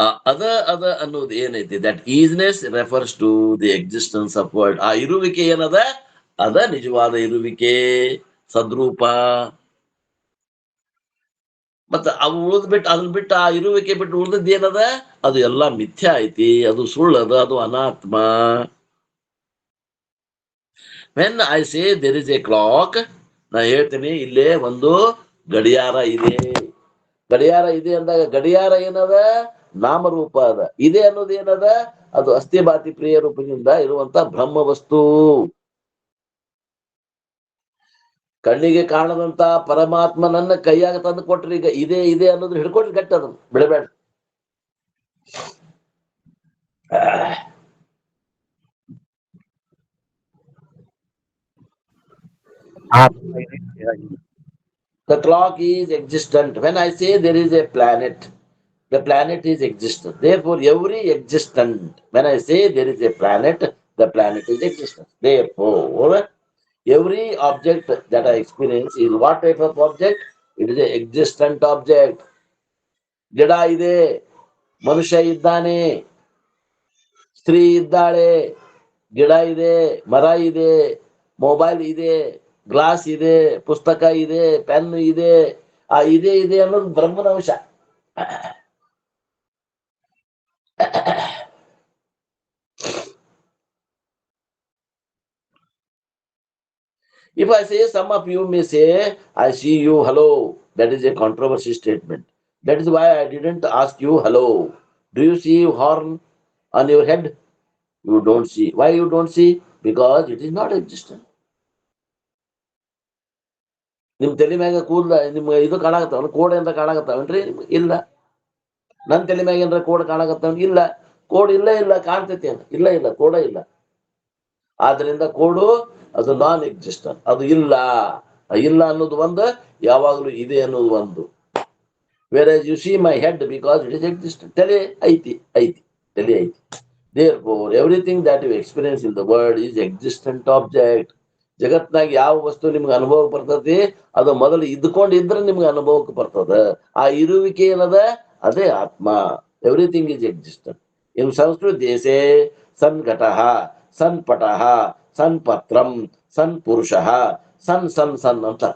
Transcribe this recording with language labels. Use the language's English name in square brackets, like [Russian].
[Kannada] ಅದ ಅದ ಅನ್ನೋದು ಏನೈತಿ, [English] That isness refers to the existence of world. [Kannada] ಆ ಇರುವಿಕೆ ಏನದ ಅದ ನಿಜವಾದ ಇರುವಿಕೆ, ಸದ್ರೂಪ. ಮತ್ತ ಅವು ಉಳಿದ್ಬಿಟ್ಟು ಅದನ್ನ ಬಿಟ್ಟು ಆ ಇರುವಿಕೆ ಬಿಟ್ಟು ಉಳಿದದ್ದು ಏನದ ಅದು ಎಲ್ಲಾ ಮಿಥ್ಯ ಐತಿ, ಅದು ಸುಳ್ಳದ, ಅದು ಅನಾತ್ಮ. [English] When I say there is a clock, [Kannada] ನಾ ಹೇಳ್ತೀನಿ ಇಲ್ಲೇ ಒಂದು ಗಡಿಯಾರ ಇದೆ. ಗಡಿಯಾರ ಇದೆ ಅಂದಾಗ ಗಡಿಯಾರ ಏನದ ನಾಮರೂಪ ಅದ. ಇದೆ ಅನ್ನೋದು ಏನದ ಅದು ಅಸ್ಥಿಭಾತಿ ಪ್ರಿಯ ರೂಪದಿಂದ ಇರುವಂತ ಬ್ರಹ್ಮ ವಸ್ತು. ಕಣ್ಣಿಗೆ ಕಾಣದಂತ ಪರಮಾತ್ಮ ನನ್ನ ಕೈಯಾಗ ತಂದು ಕೊಟ್ರಿ. ಈಗ ಇದೆ ಇದೆ ಅನ್ನೋದು ಹಿಡ್ಕೊಟ್ರಿ ಗಟ್ಟ, ಅದನ್ನು ಬಿಡಬೇಡ. [English] The clock is existent. When I say there is a planet, the planet is existent. Therefore, every existent. When I say there is a planet, the planet is existent. Therefore, every object that I experience is what type of object? It is an existent object. [Kannada] ಗಿಡ ಇದೆ, ಮನುಷ್ಯ ಇದ್ದಾನೆ, ಸ್ತ್ರೀ ಇದ್ದಾಳೆ, ಗಿಡ ಇದೆ, ಮರ ಇದೆ, ಮೊಬೈಲ್ ಇದೆ, ಗ್ಲಾಸ್ ಇದೆ, ಪುಸ್ತಕ ಇದೆ, ಪೆನ್ ಇದೆ. ಆ ಇದೆ ಇದೆ ಅನ್ನೋದು ಬ್ರಹ್ಮನ ಅಂಶ. [English] If I say, some of you may say, I see you, hello. That is a controversy statement. That is why I didn't ask you hello. Do you see horn on your head? You don't see. Why you don't see? Because it is not existent. [Kannada] ನಿಮ್ ತಲೆ ಮ್ಯಾಗ ಕೂದಲ ನಿಮ್ಗೆ ಇದು ಕಾಣಾಕತ್ತಾವ, code ಏನಾರ ಕಾಣಾಕತ್ತಾವನ್ರಿ? ಇಲ್ಲ. ನನ್ ತಲೆ ಮ್ಯಾಗ ಏನಾರ ಕೋಡ್ ಕಾಣಾಕತ್ತಾವ? ಇಲ್ಲ. ಕೋಡ್ ಇಲ್ಲ ಇಲ್ಲ ಕಾಣ್ತೈತಿ ಅಂತ? ಇಲ್ಲ ಇಲ್ಲ, ಕೋಡ ಇಲ್ಲ. ಆದ್ರಿಂದ ಕೋಡು ಅದು ನಾನ್ ಎಕ್ಸಿಸ್ಟೆಂಟ್, ಅದು ಇಲ್ಲ. ಇಲ್ಲ ಅನ್ನೋದು ಒಂದು, ಯಾವಾಗ್ಲೂ ಇದೆ ಅನ್ನೋದು ಒಂದು. [English] Whereas you see my head because it is existent. [Kannada] ತಲೆ ಐತಿ ಐತಿ, ತಲೆ ಐತಿ. [English] Therefore, everything that you experience in the world is existent object. [Kannada] ಜಗತ್ನಾಗ ಯಾವ ವಸ್ತು ನಿಮ್ಗೆ ಅನುಭವಕ್ಕೆ ಬರ್ತತಿ ಅದು ಮೊದಲು ಇದ್ಕೊಂಡಿದ್ರೆ ನಿಮ್ಗೆ ಅನುಭವಕ್ಕೆ ಬರ್ತದ. ಆ ಇರುವಿಕೆ ಏನದ ಅದೇ ಆತ್ಮ. [English] Everything is existent. In Sanskrit [Sanskrit] ದೇಶೇ ಸನ್ ಘಟಃ ಸನ್ ಪಟಃ ಸನ್ ಪತ್ರಂ ಸನ್ ಪುರುಷಃ ಸನ್ ಸನ್ ಸನ್ ಅಂತ.